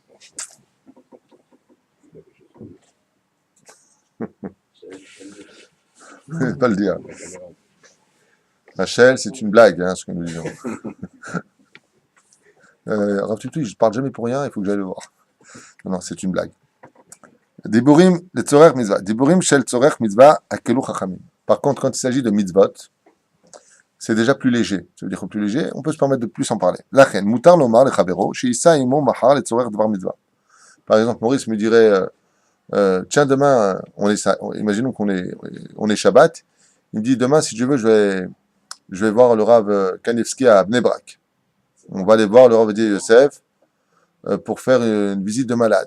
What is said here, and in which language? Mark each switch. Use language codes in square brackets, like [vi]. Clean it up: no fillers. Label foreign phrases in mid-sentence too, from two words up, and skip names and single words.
[fr] Pas le dire. Rachel, c'est une blague, hein, ce que nous disons. Rav Tutu, je ne parle jamais pour rien, il faut que j'aille le voir. Non, c'est une blague. [he] דיבורים, לצורך מצוה. דיבורים של צורך מצוה הקלו חכמים. [fr] Par contre, quand il s'agit de mitzvot, c'est déjà plus léger. Ça veut dire que plus léger, on peut se permettre de plus en parler. [he] לכן, מותר לומר לחבירו, שיסע עמו מחר לצורך דבר מצוה. [fr] Par exemple, Maurice me dirait, tiens, demain, imaginons qu'on est Shabbat. Il me dit, demain, si tu veux, je vais voir le Rav Kanevski à Bnei Brak. On va aller voir le Rav Edia Yosef pour faire une visite de malade.